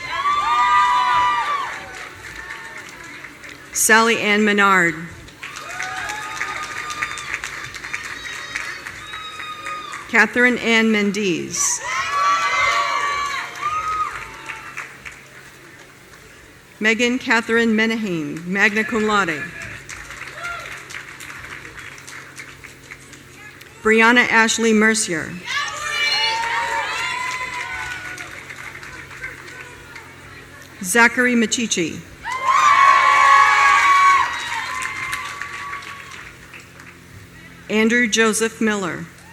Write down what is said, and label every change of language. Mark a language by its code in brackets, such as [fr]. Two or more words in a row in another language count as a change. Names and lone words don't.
[en] Sally Ann Menard. Catherine Ann Mendes. Megan Catherine Menahine, [la] magna cum laude. [en] Brianna Ashley Mercier. Zachary Machichi. Andrew Joseph Miller.